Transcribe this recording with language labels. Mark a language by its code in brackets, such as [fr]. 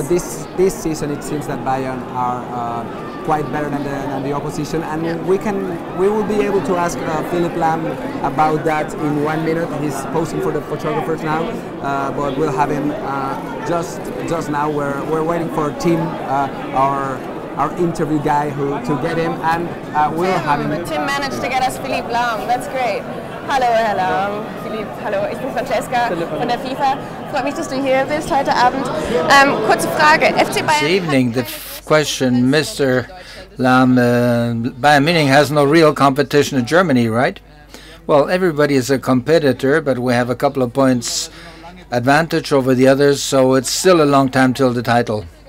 [en] But this season it seems that Bayern are quite better than the opposition, and we will be able to ask Philipp Lahm about that in 1 minute. He's posing for the photographers now, but we'll have him just now. We're waiting for Tim, our interview guy, to get him, and we'll have him. Tim managed to get us Philipp Lahm. That's great. [de] Hallo, Herr Lahm. Philipp, hallo. Ich bin Francesca von der FIFA. Freut mich, dass du hier bist heute Abend. Kurze Frage. FC Bayern. [en] This evening, the question, Mr. Lahm, Bayern Munich has no real competition in Germany, right? Well, everybody is a competitor, but we have a couple of points advantage over the others, so it's still a long time till the title.